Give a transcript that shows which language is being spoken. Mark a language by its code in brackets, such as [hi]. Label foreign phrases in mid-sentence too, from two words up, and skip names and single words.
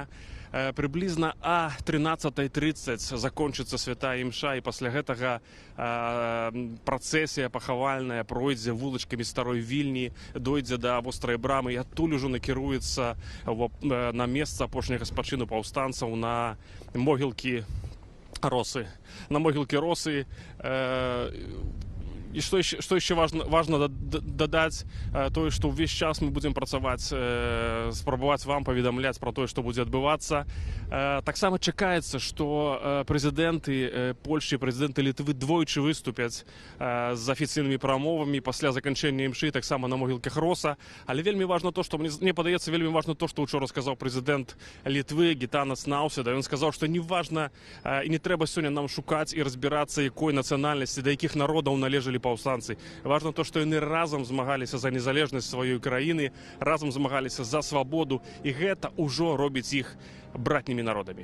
[be] Прыблізна о 13:30 закончыцца святая імша, і пасля гэтага працэсія пахавальная пройдзе вулачкамі старой Вільні, дойдзе да вострай брамы і адтуль ужо накіруецца на месца апошняга спачыну паўстанцаў на могілкі Росы. [ru] На могилке Росы. И что еще важно додать, то, что весь час мы будем [be] працаваць, спрабаваць вам паведамляць [ru] про то, что будет адбывацца. [be] Таксама чакаецца, что прэзідэнты Польшчы і прэзідэнты Літвы двойчы выступяць з афіцыйнымі прамовамі пасля заканчэння імшы, таксама на могілках Роса. Але вельмі важно то, что мне падаецца, вельмі важно то, что учора сказаў прэзідэнт Літвы Гітанас Наўсяда. Ён сказаў, што не важна і не трэба сёння нам шукаць і разбірацца, якой нацыянальнасці, да якіх народаў належалі паўстанцы. Важна то, што яны разам змагаліся за незалежнасць сваёй краіны, разам змагаліся за свабоду, і гэта ўжо робіць іх братнімі народамі.